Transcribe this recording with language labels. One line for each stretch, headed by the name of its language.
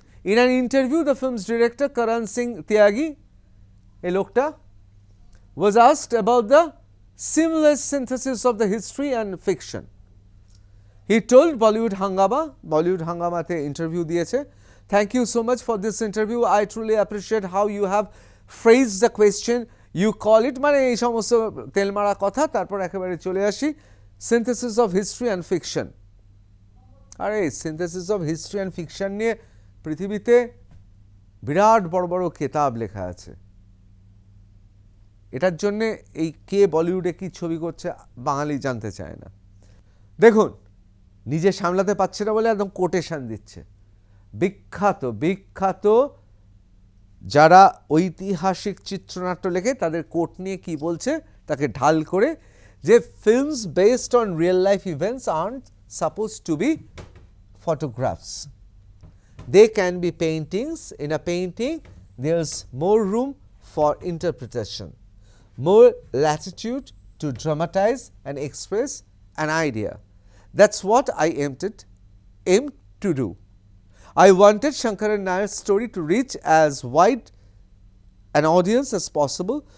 English: In an interview, the film's director Karan Singh Tyagi,
Bangla: এই লোকটা,
English: was asked about the seamless synthesis of the history and fiction. He told Bollywood Hangama-তে
Bangla: interview দিয়েছে,
English: "Thank you so much for this interview. I truly appreciate how you have phrased the question. You call it,"
Bangla: মানে এই সমস্ত তেলমারা কথা। তারপর একেবারে চলে আসি synthesis of history and fiction. আরে synthesis of history and fiction নিয়ে পৃথিবীতে বিরাট বড় বড় কেতাব লেখা আছে। এটার জন্যে এই কে বলিউডে কি ছবি করছে বাঙালি জানতে চায় না। দেখুন নিজে সামলাতে পারছে না বলে একদম কোটেশন দিচ্ছে। বিখ্যাত যারা ঐতিহাসিক চিত্রনাট্য লেখে তাদের কোট নিয়ে কি বলছে তাকে ঢাল করে, যে films based on real life events art suppose two B photographs.
English: They can be paintings. In a painting, there's more room for interpretation, more latitude to dramatize and express an idea. That's what I aimed to do. I wanted Shankaran Nair's story to reach as wide an audience as possible.